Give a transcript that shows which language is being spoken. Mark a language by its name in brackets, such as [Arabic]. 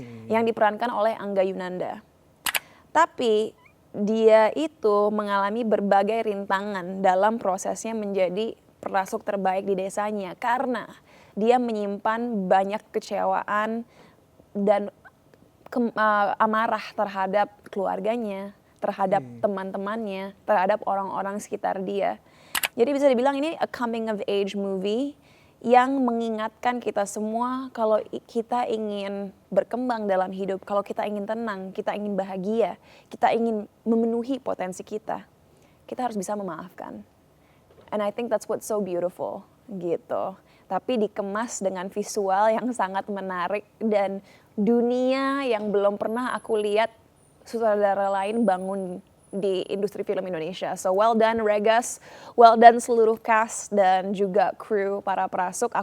[Indonesian] Yang diperankan oleh Angga Yunanda. Tapi dia itu mengalami berbagai rintangan dalam prosesnya menjadi perasuk terbaik di desanya, karena dia menyimpan banyak kecewaan dan amarah terhadap keluarganya, terhadap teman-temannya, terhadap orang-orang sekitar dia. Jadi bisa dibilang ini [English] a coming of age movie [Indonesian] yang mengingatkan kita semua kalau kita ingin berkembang dalam hidup, kalau kita ingin tenang, kita ingin bahagia, kita ingin memenuhi potensi kita harus bisa memaafkan. [English] And I think that's what's so beautiful gitu. [Indonesian] Tapi dikemas dengan visual yang sangat menarik dan dunia yang belum pernah aku lihat sutradara lain bangun di industri film Indonesia. [English] So well done Regas, well done [Indonesian] seluruh cast dan juga kru [English] Para Prasuk.